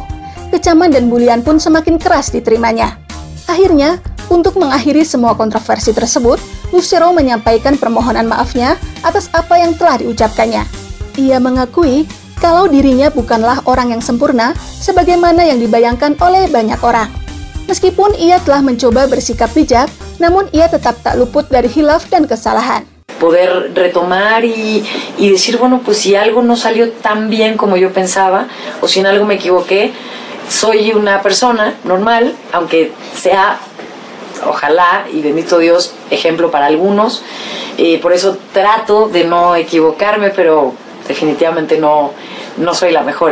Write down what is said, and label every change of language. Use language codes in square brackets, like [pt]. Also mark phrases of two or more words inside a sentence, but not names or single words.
[id] Kecaman dan bulian pun semakin keras diterimanya. Akhirnya, untuk mengakhiri semua kontroversi tersebut, Lucero menyampaikan permohonan maafnya atas apa yang telah diucapkannya. Ia mengakui kalau dirinya bukanlah orang yang sempurna sebagaimana yang dibayangkan oleh banyak orang. Meskipun ia telah mencoba bersikap bijak, namun ia tetap tak luput dari hilaf dan kesalahan. [es] Poder retomar y decir, bueno, pues si algo no salió tan bien como yo pensaba, o si en algo me equivoqué, soy una persona normal, aunque sea ojalá, y bendito Dios, ejemplo para algunos. Por eso trato de no equivocarme, pero definitivamente no soy la mejor.